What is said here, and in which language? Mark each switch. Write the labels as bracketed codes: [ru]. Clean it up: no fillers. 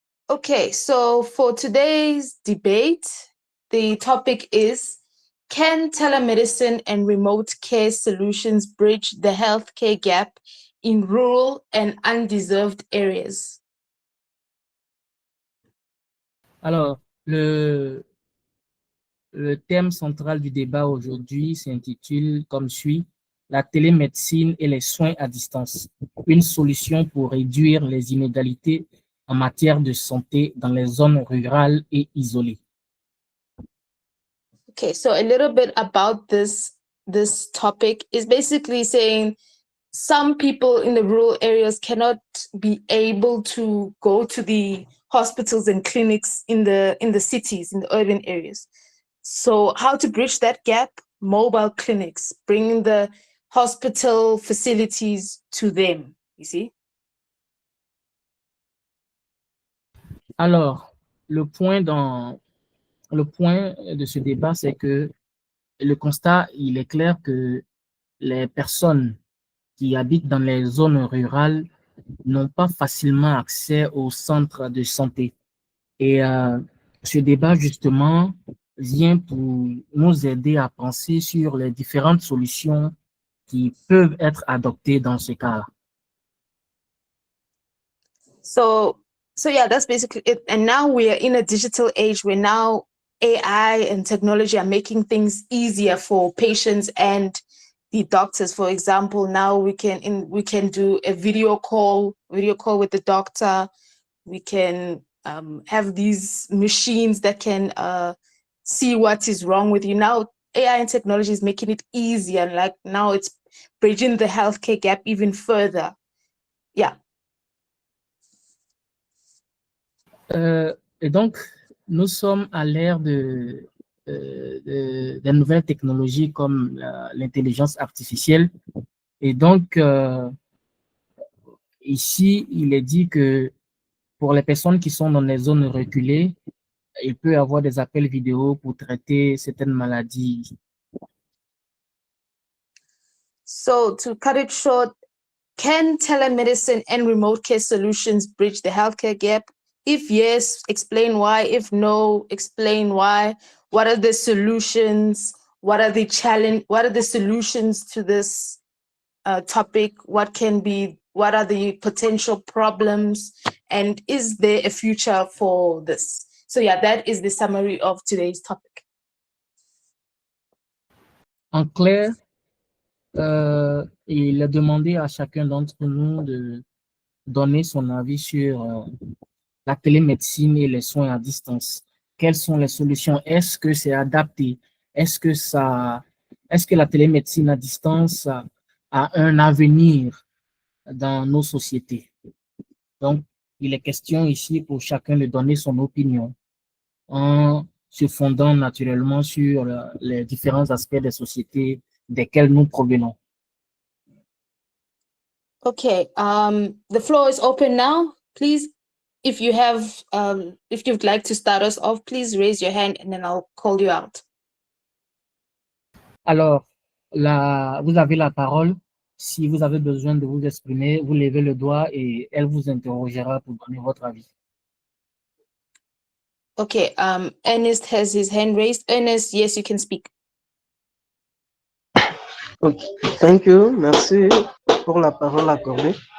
[en] Okay, so for today's debate, the topic is, can telemedicine and remote care solutions bridge the healthcare gap in rural and undeserved areas? [fr] Alors, le thème central du débat aujourd'hui s'intitule comme suit: la télémédecine et les soins à distance, une solution pour réduire les inégalités en matière de santé dans les zones rurales et isolées. [en] Okay, so a little bit about this topic is basically saying some people in the rural areas cannot be able to go to the hospitals and clinics in the cities, in the urban areas. So how to bridge that gap? Mobile clinics, bringing the hospital facilities to them, you see? [fr] Alors, le point de ce débat, c'est que le constat, il est clair que les personnes qui habitent dans les zones rurales n'ont pas facilement accès aux centres de santé. Et ce débat, justement, vient pour nous aider à penser sur les différentes solutions qui peuvent être adoptées dans ce cas. [en] So yeah, that's basically it. And now we are in a digital age where now AI and technology are making things easier for patients and the doctors. For example, now we can do a video call with the doctor. We can have these machines that can see what is wrong with you. Now AI and technology is making it easier. Like now it's bridging the healthcare gap even further. Yeah. [fr] Et donc, nous sommes à l'ère des nouvelles technologies comme l'intelligence artificielle. Et donc, ici, il est dit que pour les personnes qui sont dans les zones reculées, il peut y avoir des appels vidéo pour traiter certaines maladies. [en] So to cut it short, can telemedicine and remote care solutions bridge the healthcare gap? If yes, explain why. If no, explain why. What are the solutions? What are the solutions to this topic? What are the potential problems? And is there a future for this? So yeah, that is the summary of today's topic. [fr] En clair, il a demandé à chacun d'entre nous de donner son avis sur la télémédecine et les soins à distance. Quelles sont les solutions? Est-ce que c'est adapté? Est-ce que la télémédecine à distance a un avenir dans nos sociétés? Donc, il est question ici pour chacun de donner son opinion en se fondant naturellement sur les différents aspects des sociétés desquelles nous provenons. [en] Okay, the floor is open now. Please, if you'd like to start us off, please raise your hand and then I'll call you out. [fr] Alors, vous avez la parole. Si vous avez besoin de vous exprimer, vous levez le doigt et elle vous interrogera pour donner votre avis. [en] Okay, Ernest has his hand raised. Ernest, yes, you can speak. Okay. Thank you. [fr] Merci pour la parole accordée.